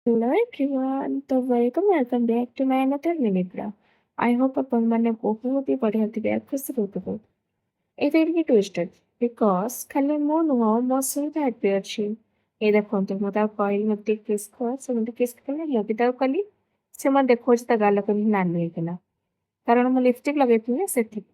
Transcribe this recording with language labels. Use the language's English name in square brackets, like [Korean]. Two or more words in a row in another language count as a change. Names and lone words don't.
[English] Hello everyone, तो welcome back to my another mini blog. I hope [Odia] ଆପଣମାନେ ବହୁତ ହି ବଢ଼ିଆ ଥିବେ ଆଉ ଖୁସି ରହୁଥିବେ। ଏଇଟା ଟିକେ [English] twisted because [Odia] ଖାଲି ମୁଁ ନୁହଁ ମୋ ସହିତ ହ୍ୟାପି ଅଛି। ଏଇ ଦେଖନ୍ତୁ ମୁଁ ତାକୁ କହିଲି ମୋତେ ଟିକେ କିସ୍ କର, ସେ ମୋତେ କିସ୍ କଲା, ମୁଁ ବି ତାକୁ କଲି। ସେ ମୋତେ ଦେଖଉଛି ତା ଗାଲ କେମିତି ନାଲି ହେଇଗଲା କାରଣ ମୁଁ ଲିପଷ୍ଟିକ୍ ଲଗେଇଥିଲି ନା ସେଥିପାଇଁ।